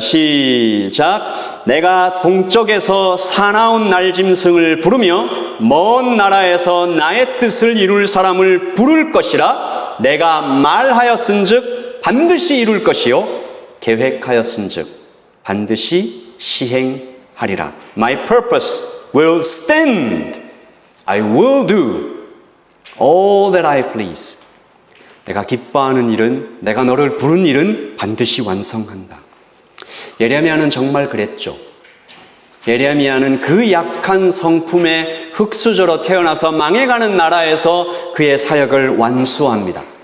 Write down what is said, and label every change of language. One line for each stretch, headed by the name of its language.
Korean: 시작. 내가 동쪽에서 사나운 날짐승을 부르며 먼 나라에서 나의 뜻을 이룰 사람을 부를 것이라. 내가 말하였은즉 반드시 이룰 것이요 계획하였은즉 반드시 시행하리라.
English: My purpose will stand. I will do all that I please.
Korean: 내가 기뻐하는 일은, 내가 너를 부른 일은 반드시 완성한다. 예레미야는 정말 그랬죠. 예레미야는 그 약한 성품의 흙수저로 태어나서 망해가는 나라에서 그의 사역을 완수합니다.